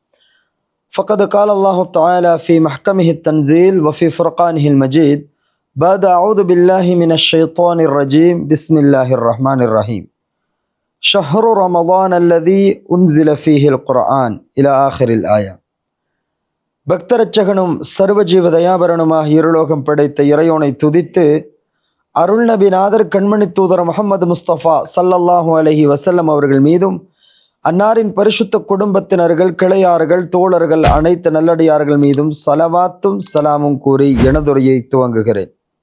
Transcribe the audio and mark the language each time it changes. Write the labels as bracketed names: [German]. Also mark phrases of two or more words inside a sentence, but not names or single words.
[Arabic] فقد قال الله تعالى في محكمه التنزيل وفي فرقانه المجيد بعد أعوذ بالله من الشيطان الرجيم بسم الله الرحمن الرحيم شهر رمضان الذي أنزل فيه القرآن إلى آخر الآية. [Tamil] பக்தரட்சகனும் சர்வஜீவ தயாபரனுமாக இருலோகம் படைத்த இறையோனை துதித்து அருள் நபி நாதர் கண்மணி தூதர் முஹம்மது முஸ்தபா [Arabic] صلى الله عليه وسلم [Tamil] அவர்கள் மீதும் அன்னாரின் பரிசுத்த குடும்பத்தினர்கள், கிளையார்கள், தோழர்கள், அனைத்து நல்லடியார்கள் மீதும் ஸலவாத்தும் சலாமும் கூறி எனதுரையை துவங்குகிறேன்.